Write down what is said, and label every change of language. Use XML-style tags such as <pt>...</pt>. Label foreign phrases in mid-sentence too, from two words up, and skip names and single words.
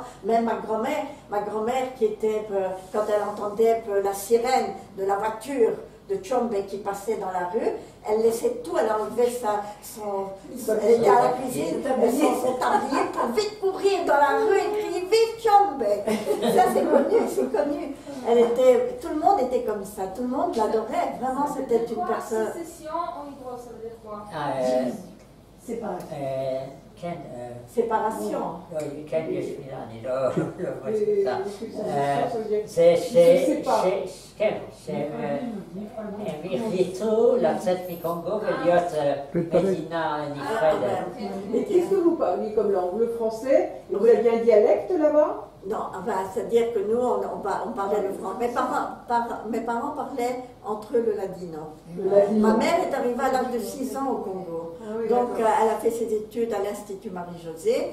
<fr>Même ma grand-mère qui était, quand elle entendait la sirène de la voiture de Chombe qui passait dans la rue, elle laissait tout, elle enlevait elle était à la cuisine, son tablier pour vite courir dans la rue et crier « Vive Chombe !» Ça c'est connu. Tout le monde était comme ça, tout le monde l'adorait. Vraiment, c'était une personne... Sécession en hébreu, ça veut dire quoi? Séparation. Séparation.</fr> <he>לצאת מקונגו ולהיות מדינה נפרדת.</he> <fr>Et qu'est-ce que vous parlez comme langue? Le français? Et vous avez un dialecte là-bas? Non, c'est-à-dire que nous, on parlait le français. Mes parents parlaient entre eux le ladino. Ma mère est arrivée à l'âge de 6 ans au Congo. Donc, elle a fait ses études à l'Institut Marie-Josée.</fr>